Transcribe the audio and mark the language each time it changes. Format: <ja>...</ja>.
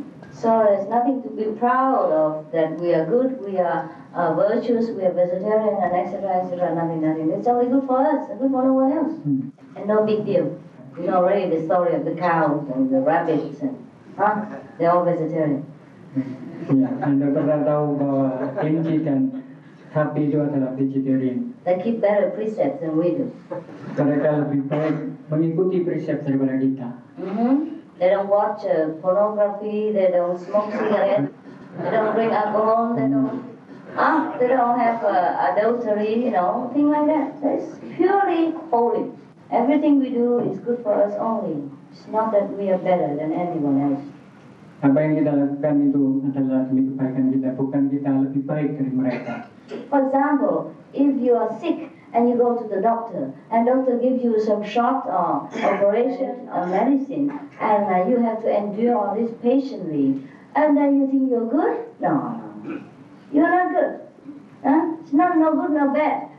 <en>So there's nothing to be proud of, that we are good, we are virtuous, we are vegetarian, and etc., etc., nothing. It's only good for us, and good for no one else. And no big deal. You know already the story of the cows and the rabbits, and they're all vegetarian.</en> <id>Ya, Anda pernah tahu bahwa kelinci dan sapi itu adalah vegetarian.</id> <en>They keep better precepts than we do.</en> <id>Mereka lebih baik mengikuti presep daripada kita.</id> <en>They don't watch pornography, they don't smoke cigarettes, they don't drink alcohol, they don't have adultery, things like that. So it's purely holy. Everything we do is good for us only. It's not that we are better than anyone else.</en> <id>Apa yang kita lakukan itu adalah demi kebaikan kita, bukan kita lebih baik dari mereka.</id> <en>For example, if you are sick and you go to the doctor, and doctor gives you some shot or operation or medicine, and you have to endure all this patiently, and then you think you're good? No, you're not good. It's not no good, no bad.</en>